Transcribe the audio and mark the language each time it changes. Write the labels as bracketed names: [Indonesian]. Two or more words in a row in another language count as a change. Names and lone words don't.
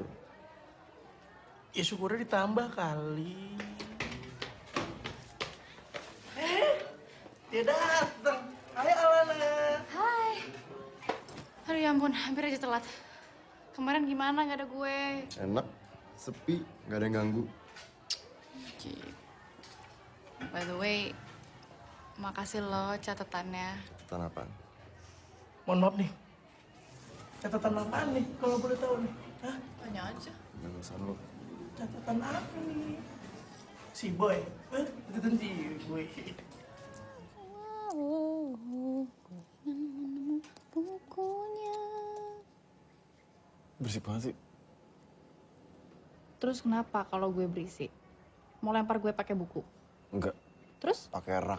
[Indonesian] Ya syukurnya ditambah kali. Dia datang. Hai Alana. Hai. Aduh ya ampun, hampir aja telat. Kemarin gimana gak ada gue? Enak, sepi, nggak ada yang ganggu. [English] By the way, [Indonesian] makasih lo catatannya. Catatan apaan? Mohon maaf nih. Catatan apaan nih kalau boleh tahu nih? Hah? Tanya aja. Jangan urusan lo. Catatan apa nih? Si Boy. Catatan si Boy. Berisik banget sih. Terus kenapa kalau gue berisik? Mau lempar gue pakai buku? Enggak. Terus? Pakai rak.